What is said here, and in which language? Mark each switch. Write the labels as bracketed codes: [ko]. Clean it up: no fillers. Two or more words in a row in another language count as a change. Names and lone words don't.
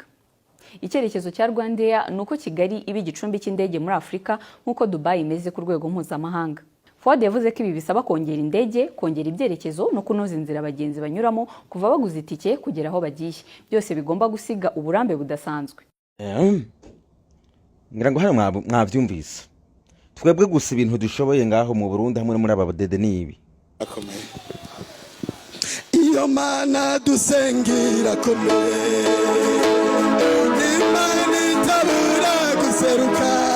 [rw] Icyerekezo cya Rwandair nuko Kigali ibi gicumbi cy'indege muri Afrika nkuko Dubai imeze ku rwego mpuzamahanga. Fuad yavuze ko ibi bisaba kongera indege, kongera ibyerekezo no kunoza inzira abagenzi banyuramo kuva baguze itike kugera aho bagiye. Byose bigomba gusiga uburambe budasanzwe. [rn] Ngira ngo hano mwavyumvise. Twebwe gusa ibintu dushoboye ngaho mu Burundi hamwe muri aba badede nibi. Akomeye. Iyo mana dusengira komeye. Imana itabura guseruka.